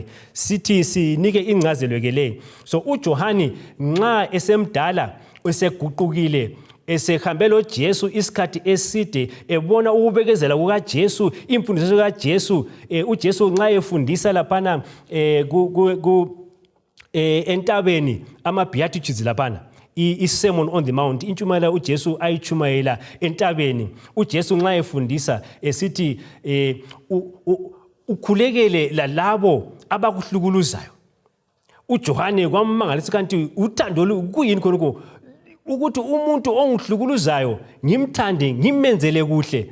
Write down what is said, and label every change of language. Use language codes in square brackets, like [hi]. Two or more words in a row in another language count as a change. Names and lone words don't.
[nd] Sithi sinike ingcazelo ke le. So uJohane nxa esemdala eseguqukile esehambe lo Jesu isikhathi eside ebona ukubekezela kukaJesu, imfundiso kaJesu, uJesu nxa efundisa laphana entabeni ama-beatitudes laphana, [en] i-sermon on the mount, [nd] intshumayela uJesu ayichumayela entabeni. uJesu nxa efundisa esithi ukhulekele lalabo abakuhlukuluzayo. uJohane kwammangalisa kanti uthando kuyini khonoko ukuthi umuntu ongihlukuluzayo ngimthande ngimenzele kuhle.